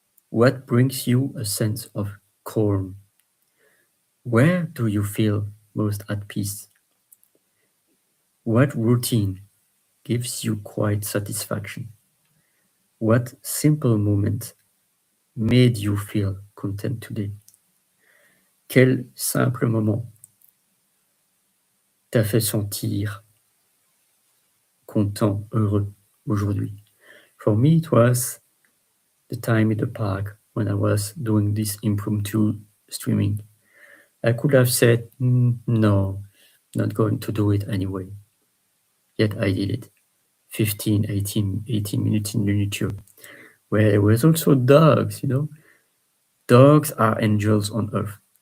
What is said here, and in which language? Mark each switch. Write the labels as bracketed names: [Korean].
[English] What brings you a sense of calm? Where do you feel most at peace? What routine gives you quiet satisfaction? What simple moment made you feel content today? [French] Quel simple moment t'a fait sentir content, heureux aujourd'hui? [English] For me, it was the time in the park when I was doing this impromptu streaming. I could have said, no, not going to do it anyway. Yet I did it. 15, 18 minutes in the nature, where there was also dogs, Dogs are angels on earth.